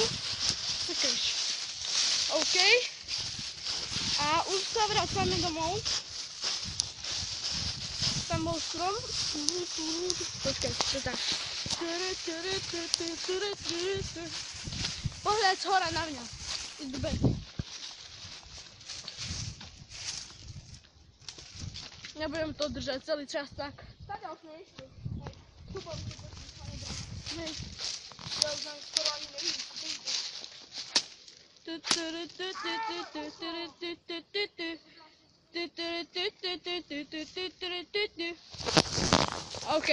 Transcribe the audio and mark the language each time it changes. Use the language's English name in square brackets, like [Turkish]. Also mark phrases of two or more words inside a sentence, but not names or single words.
[Slovak] Čakáš. OK. A už sa vracame domov. Tam bol strom. Počkaj, to tak. Pohľad z hora na mňa. [English] It's the best. [Slovak] Nebudem to držať celý čas tak. [Czech] Tady už nejšli. [Slovak] Tu bol, Hej. ja už tam skoro ani nevidím. OK.